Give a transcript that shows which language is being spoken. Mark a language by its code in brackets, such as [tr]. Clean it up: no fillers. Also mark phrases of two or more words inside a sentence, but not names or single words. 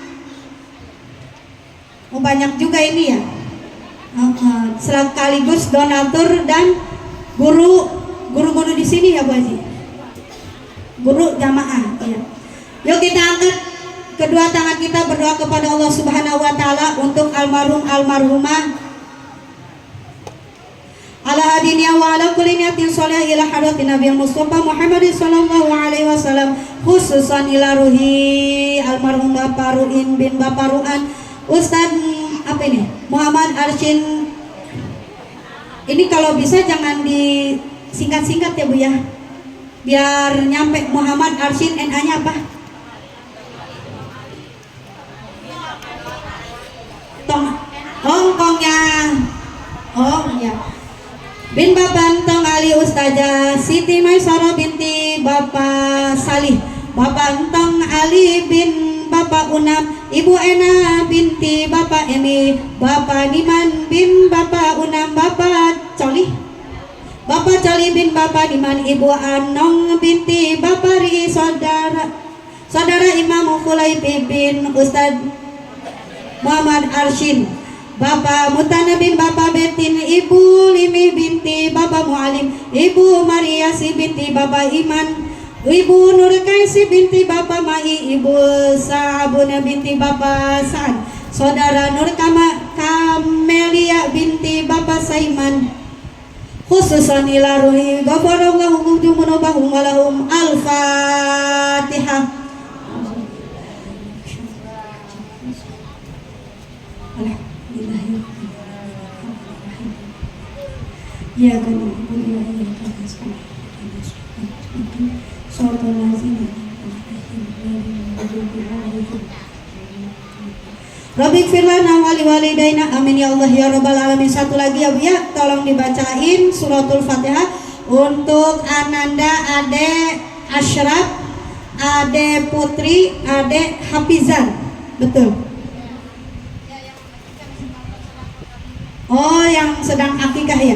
[id] Banyak juga ini ya. Sekaligus donatur dan guru-guru di sini ya Bu Haji. Guru jamaah ya. Yuk kita angkat kedua tangan kita berdoa kepada [ar] الله سبحانه وتعالى [id] untuk almarhumah. [ar] على هادينا وعلى كل نية صالحة إلى حضرة النبي المصطفى محمد صلى الله عليه وسلم خصوصا إلى روح almarhum Bapak Ruin bin Bapak Ruan Ustaz Muhammad Arshin. [id] Ini kalau bisa jangan disingkat-singkat ya Bu ya, biar nyampe. Muhammad Arshin, NA-nya apa? Hongkongnya. Oh ya. Bin Bapak Entong Ali Ustazah Siti Maisara binti Bapak Salih, Bapak Entong Ali bin Bapak Unam, Ibu Ena binti Bapak Emi, Bapak Niman bin Bapak Unam, Bapak Coli bin Bapak Niman, Ibu Anong binti Bapak Ri, Saudara Imam Khulaifi bin Ustaz Muhammad Arshin, Bapak Mutana bin Bapak Betin, Ibu Limi binti Bapak Mualim, Ibu Mariasi binti Bapak Iman, Ibu Nur Kaisi binti Bapak Mai, Ibu Sabuna binti Bapak Sa'ad, Saudara Nur Kamelia binti Bapak Saiman, [ar] خصوصا إلى روح غفر الله ذنوبهم ولهم. [id] Al-Fatihah. Ya kan, [ar] ربنا اغفر لنا ولوالدينا آمين يا الله يا رب العالمين. [id] Satu lagi ya Bu ya, tolong dibacain [ar] سورة الفاتحة [id] untuk Ananda, Ade Ashraf, Ade Putri, Ade Hafizan. Betul. Oh, yang sedang akikah ya.